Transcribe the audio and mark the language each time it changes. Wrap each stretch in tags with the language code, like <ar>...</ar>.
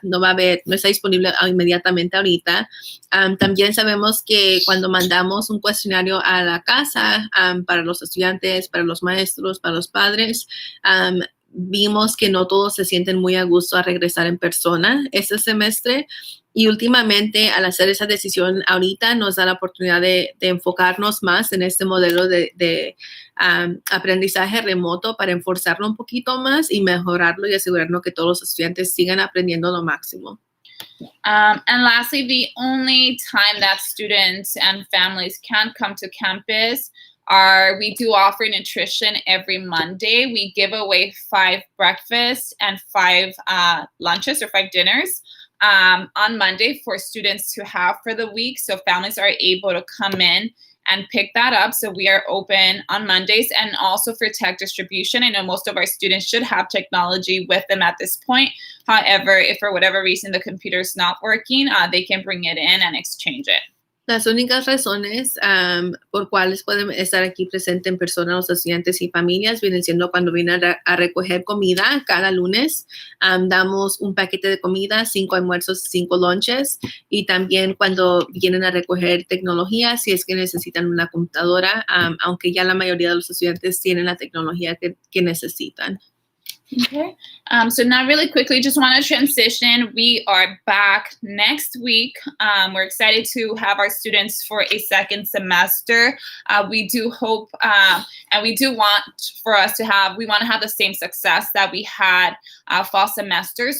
<es>No está disponible inmediatamente ahorita. También sabemos que cuando mandamos un cuestionario a la casa para los estudiantes, para los maestros, para los padres, vimos que no todos se sienten muy a gusto a regresar en persona este semestre. Y últimamente, al hacer esa decisión ahorita, nos da la oportunidad de enfocarnos más en este modelo de aprendizaje remoto para enforzarlo un poquito más y mejorarlo y asegurarnos que todos los estudiantes sigan aprendiendo lo máximo.</es> <en>And lastly, the only time that students and families can come to campus we do offer nutrition every Monday. We give away 5 breakfasts and 5 lunches or 5 dinners on Monday for students to have for the week. So families are able to come in and pick that up. So we are open on Mondays and also for tech distribution. I know most of our students should have technology with them at this point. However, if for whatever reason the computer is not working, they can bring it in and exchange it.</en> <es>Las únicas razones por cuales pueden estar aquí presentes en persona los estudiantes y familias vienen siendo cuando vienen a recoger comida cada lunes. Damos un paquete de comida, 5 almuerzos, 5 lunches, y también cuando vienen a recoger tecnología, si es que necesitan una computadora, aunque ya la mayoría de los estudiantes tienen la tecnología que necesitan. Okay.</es> <en>So now really quickly, just want to transition. We are back next week. We're excited to have our students for a second semester. We do hope and we do want for us to have, we want to have the same success that we had fall semester.</en>